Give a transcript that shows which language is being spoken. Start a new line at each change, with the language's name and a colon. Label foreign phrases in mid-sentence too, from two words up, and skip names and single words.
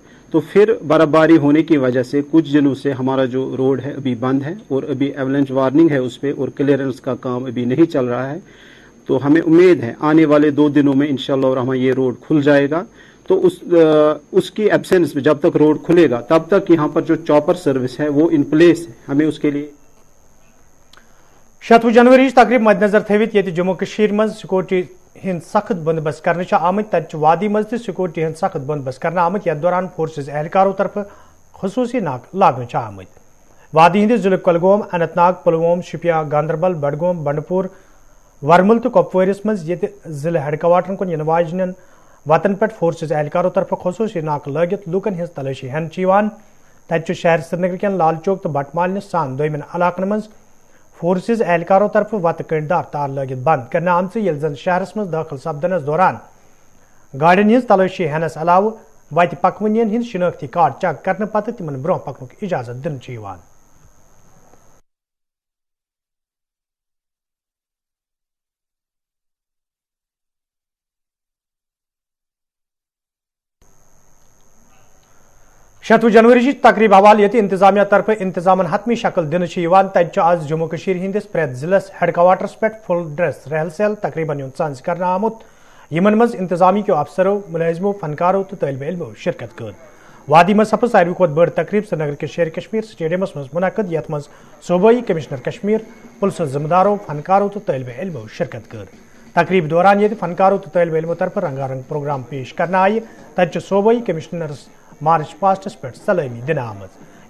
Hindi: तो फिर बर्फबारी होने की वजह से कुछ दिनों से हमारा जो रोड है अभी बंद है और अभी
English: avalanche warning
Hindi: है उस पे और क्लियरेंस का काम अभी नहीं चल रहा है। तो हमें उम्मीद है आने वाले 2 दिनों में इंशाल्लाह और हमें ये रोड खुल जाएगा। तो उसकी एब्सेंस में जब तक रोड खुलेगा तब तक यहाँ पर जो
English: chopper service
Hindi: है वो
English: in place
Hindi: है। हमें उसके लिए
Kashmiri: 7 जनवरी तकरीब मद्देनजर थवित ये जम्मू कश्मीर मज सिक्योरिटी हिंद सख्त बंदोबस्त करने आमत, तत वादी मज सिक्योरिटी हिंद सख्त बंदोबस्त करने आमत। यथ दौरान फोर्सेज एहलकारों तरफ खसूसी नाक लागन आमत। वादी हिंद जिले कुलगाम, अनंतनाग, पुलवाम, शुपिया, गांदरबल, बडगाम, बंडपुर, वरमुल तो कपवारिस मज ये जिले हेडक्वार्टरन कुन इन वाजन वतन पे फोर्सेज एहलकारों तरफ खसूसी नाक लगित लूकन हिंज तलाशी हेन। तत शहर श्रीनगर के लाल चौक तो बटमाल सान दोमिन इलाकन मज फोर्सेज एहलकारों तरफ वत कंडदार तार लगित बंद करने आम से यह शहरस मज दाखिल सपदनस दौरान गाड़ियों हिंज तलाशी हेनस अलाव वत पकवनियन हिंद शिनाख्ती कार्ड चेक करने पत तिमन ब्रोह पकनुक इजाजत दिन। शतवु जनवरी तकरीब हवाल ये इंतजामिया तरफ इंतजामन हतमी शक्ल दिन तक आज जम्मू कश्मीर हिंदिस प्रेत जिलस हेडक्वार्टर्स पे
English: full dress
Kashmiri: रहल सहल तकरीबन सांस कर आमुत। यमन मज इंतजामी के अफसरों, मुलाजिमों, फनकारों तो तलब इल्मों शिरकत कर। वादी मज सपज सारी खुद बड़ तकरीब श्रीनगर के शेर कश्मीर स्टेडियमस मज मुनक़द, यथ मज सूबाई कमिश्नर कश्मीर, पुलिस जिम्मेदारों, फनकारों तो तलब इल्मों शिरकत कर। तकरीब दौरान ये फनकारों तो तलब इल्मों तरफ रंगारंग प्रोग्राम पेश करना आये। तत सूबाई कमिश्नर मार्च पास्टस पे सलामी दिन आमज।